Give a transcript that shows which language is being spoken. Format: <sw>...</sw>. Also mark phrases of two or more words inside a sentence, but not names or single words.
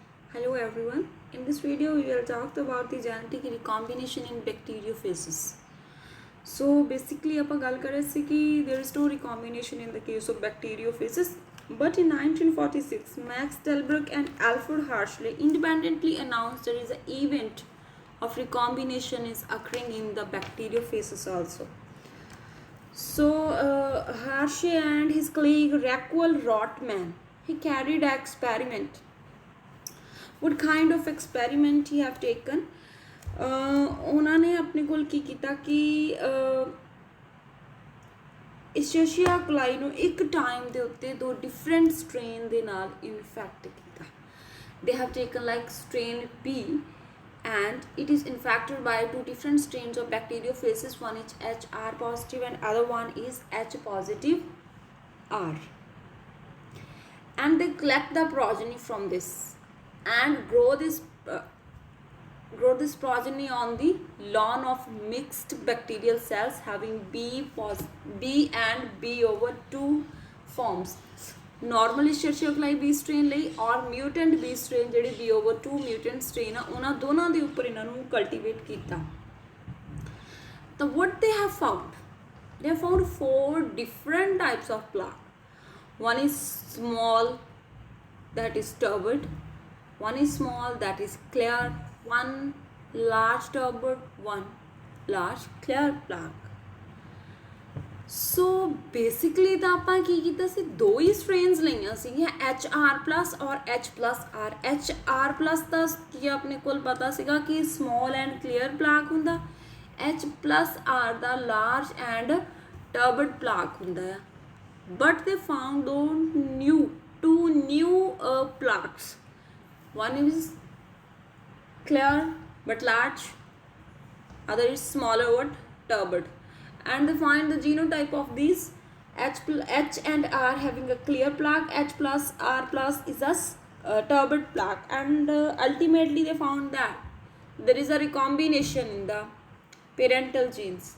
<en>Hello everyone. In this video we will talk about the genetic recombination in bacteriophages. So basically</en> <pa>ਆਪਾਂ ਗੱਲ ਕਰ ਰਹੇ ਸੀ ਕਿ</pa> <en>there is no recombination in the case of bacteriophages, but in 1946 Max Delbruck and Alfred Hartley independently announced there is an event of recombination is occurring in the bacteriophages also. So Hershey and his colleague Raquel Rotman, he carried an experiment. What kind of experiment he have taken?</en> <hi>उन्होंने अपने कोल की किया कि</hi> <pa>Escherichia coli ਨੂੰ ਇੱਕ ਟਾਈਮ ਦੇ ਉੱਤੇ ਦੋ</pa> <en>different strain</en> <pa>ਦੇ ਨਾਲ ਇਨਫੈਕਟ ਕੀਤਾ.</pa> <en>They have taken like strain B and it is infected by two different strains of bacteriophages. One is HR positive and other one is H positive R. And they collect the progeny from this and grow this progeny on the lawn of mixed bacterial cells having B and B over 2 forms. Normally Escherichia coli B strain</en> <pa>ਲਈ और</pa> <en>mutant B strain</en> <pa>ਜਿਹੜੀ</pa> <en>B over 2 mutant strain</en> <pa>ਆ ਉਹਨਾਂ ਦੋਨਾਂ ਦੇ ਉੱਪਰ ਇਹਨਾਂ ਨੂੰ ਕਲਟੀਵੇਟ ਕੀਤਾ.</pa> <en>ਤਾਂ what they have found 4 different types of plaque. One is small, that is turbid. One is small, that is clear. One large turbid, one large clear plaque. So basically</en> <pa>ਤਾਂ ਆਪਾਂ ਕੀ ਕੀਤਾ ਸੀ, ਦੋ ਹੀ ਸਟ੍ਰੇਨਸ ਲਈਆਂ ਸੀਗੀਆਂ HR+ ਔਰ H+R. HR+ ਦਾ ਕੀ ਆਪਣੇ ਕੋਲ ਪਤਾ ਸੀਗਾ ਕਿ</pa> <en>small and clear plaque</en> <pa>ਹੁੰਦਾ, H+R ਦਾ</pa> <en>large and turbid plaque</en> <pa>ਹੁੰਦਾ ਆ.</pa> <en>But they found two new plaques. One is clear but large, other is smaller but turbid, and they find the genotype of these H and R having a clear plaque, H+R+ is a turbid plaque, and ultimately they found that there is a recombination in the parental genes.</en>